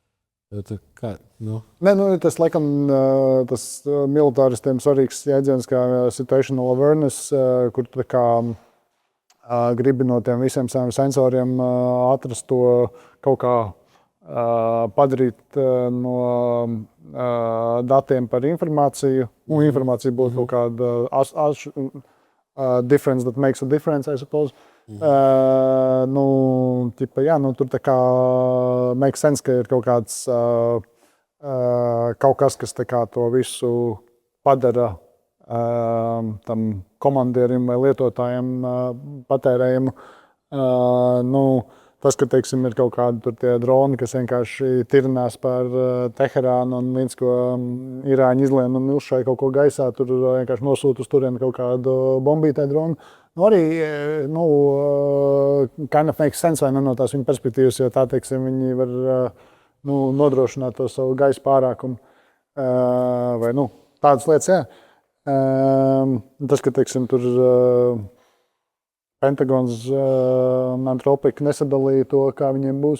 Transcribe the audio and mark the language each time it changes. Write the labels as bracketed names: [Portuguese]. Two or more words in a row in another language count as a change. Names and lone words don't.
[Latvian] Tas, laikam, tas militāristiem svarīgs jēdziens kā [English] situational awareness, [Latvian] kur tu gribi no tiem visiem saviem sensoriem atrast to kaut kā padarīt no datiem par informāciju. Informācija būtu kaut kāda [English] difference that makes a difference, I suppose. [Latvian] Tur tā kā [English] make sense, [Latvian] ka ir kaut kāds kaut kas, kas tā kā to visu padara tam komandierim vai lietotājiem patērējumu. Tas, ka, teiksim, ir kaut kādi tur tie droni, kas vienkārši tirinās par Teherānu un līdz, ko Irāņi izlien un milšai kaut ko gaisā, tur vienkārši nosūta uz turieni kaut kādu bombītē dronu. Arī, [English] kind of makes sense, [Latvian] vai ne, no tās viņa perspektīvas, jo tā, teiksim, viņi var nodrošināt to savu gaisa pārākumu, vai, tādas lietas, jā. Tas, ka, teiksim, tur Pentagons un Antropika nesadalīja to, kā viņiem būs.